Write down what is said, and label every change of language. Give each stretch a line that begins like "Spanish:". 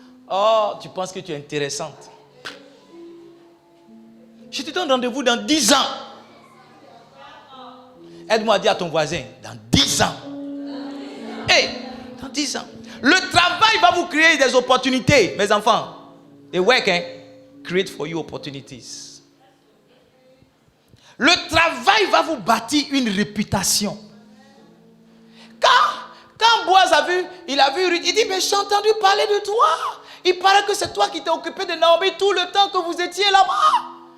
French: Oh, tu penses que tu es intéressante. Je te donne rendez-vous dans 10 ans. Aide-moi à dire à ton voisin, dans 10 ans. Hey, dans 10 ans. Le travail va vous créer des opportunités, mes enfants.
English: Et work, create for you opportunities.
French: Le travail va vous bâtir une réputation. Quand Boaz a vu, il a vu Ruth, il dit, mais j'ai entendu parler de toi. Il paraît que c'est toi qui t'es occupé de Naomi tout le temps que vous étiez là-bas.